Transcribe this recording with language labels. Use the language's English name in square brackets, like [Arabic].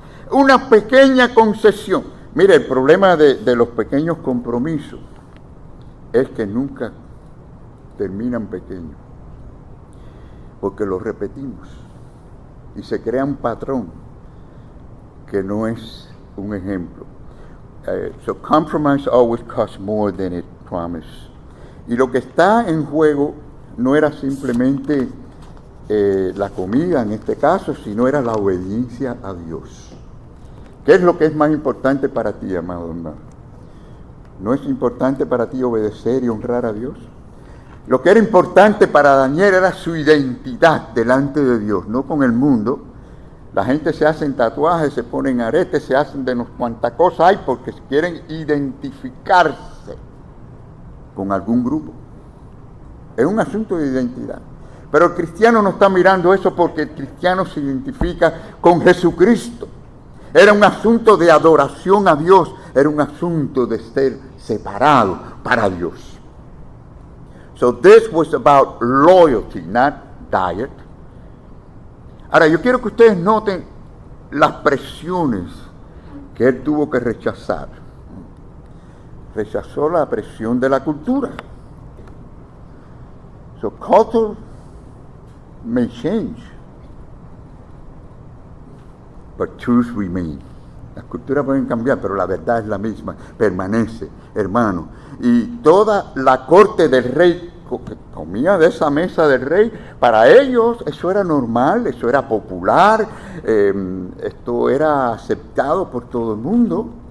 [Spanish] Una pequeña concesión. Mire, el problema de los pequeños compromisos es que nunca terminan pequeños, porque los repetimos y se crea un patrón que no es un ejemplo. [English] So compromise always costs more than it promised. [Spanish] Y lo que está en juego no era simplemente la comida en este caso, sino era la obediencia a Dios. ¿Qué es lo que es más importante para ti, amado hermano? ¿No es importante para ti obedecer y honrar a Dios? Lo que era importante para Daniel era su identidad delante de Dios, no con el mundo. La gente se hacen tatuajes, se ponen aretes, se hacen de no cuánta cosa hay porque quieren identificarse con algún grupo. Es un asunto de identidad. Pero el cristiano no está mirando eso porque el cristiano se identifica con Jesucristo. Era un asunto de adoración a Dios, era un asunto de ser separado para Dios. [English] So this was about loyalty, not diet. [Spanish] Ahora, yo quiero que ustedes noten las presiones que él tuvo que rechazar. Rechazó la presión de la cultura. [English] So culture may change, but truth remains. [Spanish] Las culturas pueden cambiar, pero la verdad es la misma, permanece, hermano. Y toda la corte del rey que comía de esa mesa del rey, para ellos eso era normal, eso era popular, esto era aceptado por todo el mundo.